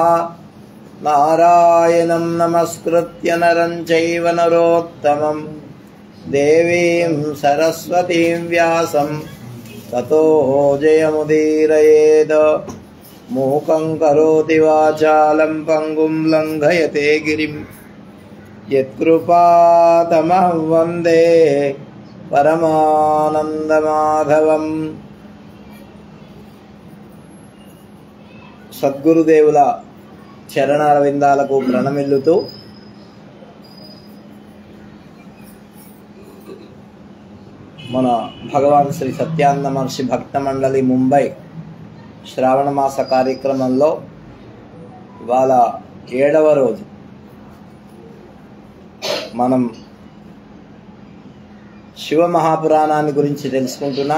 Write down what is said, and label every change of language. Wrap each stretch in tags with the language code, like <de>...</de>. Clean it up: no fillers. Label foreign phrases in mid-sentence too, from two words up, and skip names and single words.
<sa>नारायणं नमस्कृत्य नरं चैव नरोत्तमं देवीं सरस्वतीं व्यासं ततो जयमुदीरयेत्। मूकं करोति वाचालं पंगुं लंघयते गिरिं यत्कृपातमहं वन्दे परमानन्दमाधवम्।</sa> <te>సద్గురుదేవుల చరణాల విందాలకు ప్రణమిల్లుతూ మన భగవాన్ శ్రీ సత్యానంద మహర్షి భక్త మండలి ముంబై శ్రావణ మాస కార్యక్రమంలో ఇవాళ 7వ రోజు మనం శివ మహాపురాణాన్ని గురించి తెలుసుకుంటున్నాం.</te>